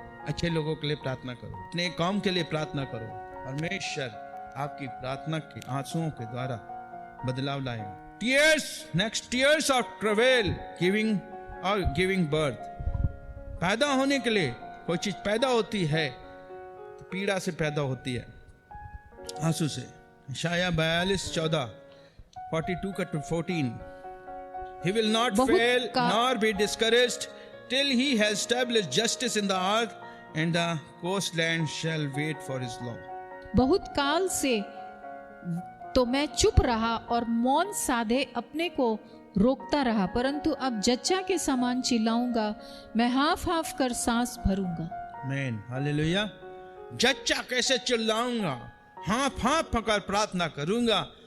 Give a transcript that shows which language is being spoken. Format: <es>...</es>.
<hi>अच्छे लोगों के लिए प्रार्थना करो, अपने काम के लिए प्रार्थना करो। परमेश्वर आपकी प्रार्थना के आंसुओं के द्वारा बदलाव लाएंगे।</hi> <en>Tears, next, tears of travel, giving birth.</en> <hi>पैदा होने के लिए कोई चीज पैदा होती है तो पीड़ा से पैदा होती है, आंसू से। यशायाह 42:14, 42-14।</hi> <en>He will not fail nor be discouraged till he has established justice in the earth, and the coastland shall wait for his law.</en> <hi>बहुत काल से तो मैं चुप रहा और मौन साधे अपने को रोकता रहा, परंतु अब जच्चा के समान चिल्लाऊंगा, मैं हाफ हाफ कर सांस भरूंगा। आमीन, हालेलुया। जच्चा कैसे चिल्लाऊंगा, हाफ हाफ कर प्रार्थना करूंगा।</hi>